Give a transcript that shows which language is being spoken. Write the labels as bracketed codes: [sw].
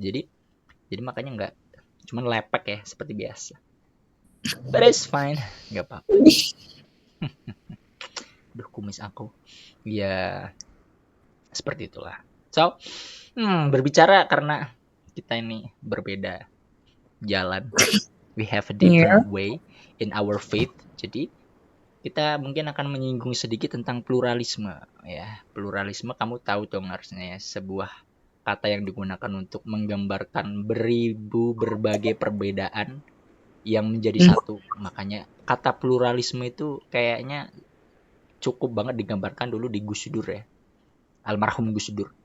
[id] Jadi makanya nggak, cuman lepek ya seperti biasa. [en] But it's fine. [id] Nggak apa-apa. Duh, kumis aku. Ya, seperti itulah. So, berbicara karena kita ini berbeda jalan. [en] We have a different way in our faith. [id] Jadi, kita mungkin akan menyinggung sedikit tentang pluralisme. Ya, pluralisme kamu tahu dong harusnya ya. Sebuah kata yang digunakan untuk menggambarkan beribu berbagai perbedaan yang menjadi satu. Makanya kata pluralisme itu kayaknya cukup banget digambarkan dulu di Gus Dur ya. Almarhum Gus Dur.